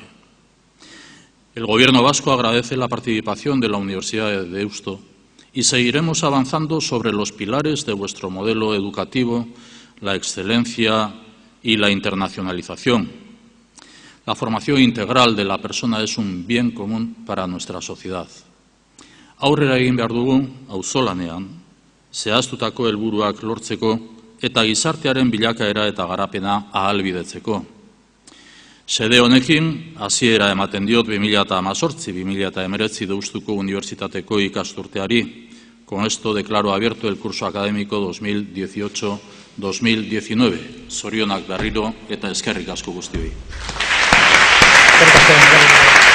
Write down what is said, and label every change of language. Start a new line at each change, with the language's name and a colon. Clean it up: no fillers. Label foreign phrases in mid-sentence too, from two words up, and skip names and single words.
Spanish: El Gobierno vasco agradece la participación de la Universidad de Deusto y seguiremos avanzando sobre los pilares de vuestro modelo educativo, la excelencia y la internacionalización. La formación integral de la persona es un bien común para nuestra sociedad.
Basque: Aurrera egin behar dugu, auzolanean, zehaztutako helburuak lortzeko eta gizartearen bilakaera eta garapena ahalbidetzeko. Xede honekin, hasiera ematen diot 2018-2019 Deustuko Unibertsitateko ikasturteari.
Spanish: Con esto declaro abierto el curso académico 2018-2019.
Basque: Zorionak berriro eta eskerrik asko guztioi.